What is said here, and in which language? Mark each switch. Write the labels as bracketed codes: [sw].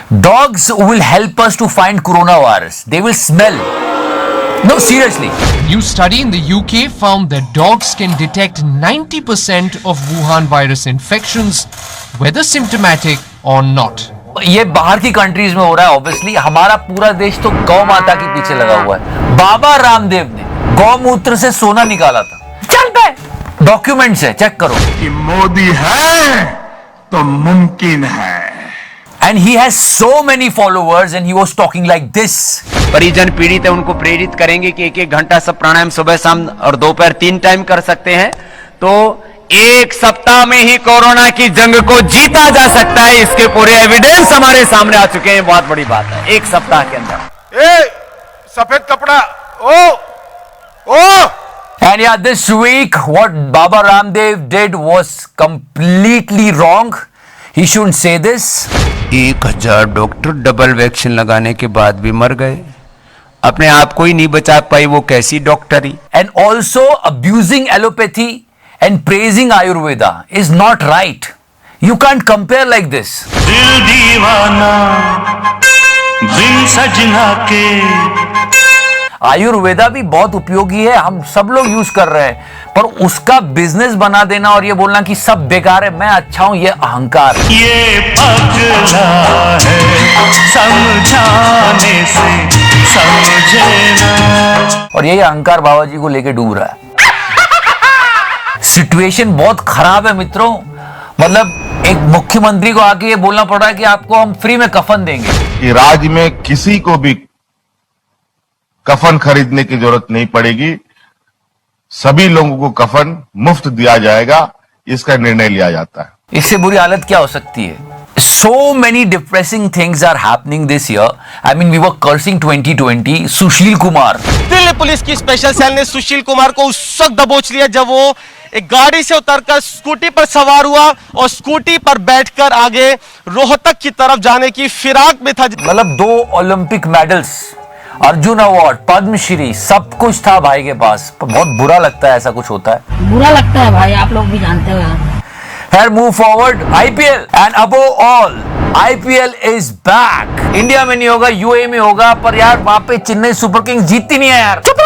[en] Dogs will help us to find coronavirus. They will smell. No, seriously. New study in the UK found that dogs can detect 90% of Wuhan virus infections, whether symptomatic or not. [hi] ये बाहर की countries में हो रहा है obviously. हमारा पूरा देश तो गौ माता के पीछे लगा हुआ है। बाबा रामदेव ने गौमूत्र से सोना निकाला था। चल पे डॉक्यूमेंट्स है, चेक करो। कि मोदी है तो मुमकिन है। [en] And he has so many followers and he was talking like this. [hi] परिजन पीड़ित है, उनको प्रेरित करेंगे कि 1-1 घंटा सब प्राणायाम सुबह शाम और दोपहर 3 टाइम कर सकते हैं, तो 1 सप्ताह में ही कोरोना की जंग को जीता जा सकता है। इसके पूरे एविडेंस हमारे सामने आ चुके हैं। बहुत बड़ी बात है, 1 सप्ताह के अंदर। सफेद कपड़ा ओ [en] And yeah, this week what Baba Ramdev did was completely wrong. He shouldn't say this. [hi] 1000 doctor double vaccine लगाने के बाद भी मर गए, अपने आप को ही नहीं बचा पाई, वो कैसी डॉक्टरी। [en] And also abusing allopathy and praising Ayurveda is not right. You can't compare like this. [hi] दिल दीवाना बिन सजना के। आयुर्वेदा भी बहुत उपयोगी है, हम सब लोग यूज कर रहे हैं, पर उसका बिजनेस बना देना और ये बोलना कि सब बेकार है, मैं अच्छा हूं, ये अहंकार है। ये पगला है समझाने से समझे ना। और यही अहंकार बाबा जी को लेके डूब रहा है। सिचुएशन बहुत खराब है मित्रों। मतलब एक मुख्यमंत्री को आके ये बोलना पड़ रहा है कि आपको हम फ्री में कफन देंगे। कि राज्य में किसी को भी कफन खरीदने की जरूरत नहीं पड़ेगी, सभी लोगों को कफन मुफ्त दिया जाएगा, इसका निर्णय लिया जाता है। इससे बुरी हालत क्या हो सकती है? [en] So many depressing things are happening this year. I mean, we were cursing 2020. Sushil Kumar, [hi] Delhi police की स्पेशल सेल ने सुशील कुमार को उस वक्त दबोच लिया जब वो एक गाड़ी से उतरकर स्कूटी पर सवार हुआ और स्कूटी पर बैठकर आगे रोहतक की तरफ जाने की फिराक में था। मतलब 2 Olympic medals, Arjun award, Padmashri, सब कुछ था भाई के पास। बहुत बुरा लगता है ऐसा कुछ होता है। बुरा लगता है भाई, आप लोग भी जानते हो यार। [en] Here move forward, IPL and above all, IPL is back. [hi] India में नहीं होगा, यूए में होगा, पर यार वहां पे चेन्नई सुपर किंग्स जीतती नहीं है यार।